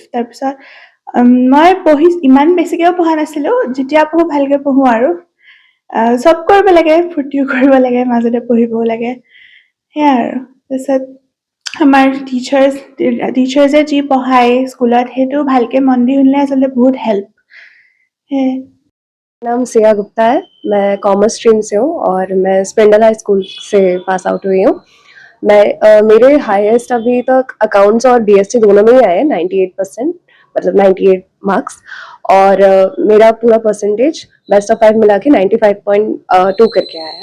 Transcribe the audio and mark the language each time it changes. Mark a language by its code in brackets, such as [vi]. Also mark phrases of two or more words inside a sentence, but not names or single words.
[as] তাৰপিছত মই ইমান বেছিকৈও পঢ়া নাছিলোঁ, যেতিয়া পঢ়োঁ ভালকৈ পঢ়োঁ আৰু চব কৰিব লাগে, ফূৰ্তিও কৰিব লাগে, মাজতে পঢ়িবও লাগে, সেয়াই আৰু। তাৰপিছত আমাৰ টিচাৰ্ছে যি পঢ়ায় স্কুলত সেইটো ভালকৈ মন দি শুনিলে আচলতে [hi] बहुत हेल्प है। नाम सिया गुप्ता है, मैं [en] commerce stream [hi] से हूँ और मैं स्प्रिंडल हाई स्कूल से [en] pass out [hi] हुई हूँ। मेरे हाईएस्ट अभी तक अकाउंट्स और BSc दोनों में ही आए 98%, मतलब 98 मार्क्स, और मेरा पूरा परसेंटेज [en] best of 5 [hi] मिला के 95.2 करके आया है।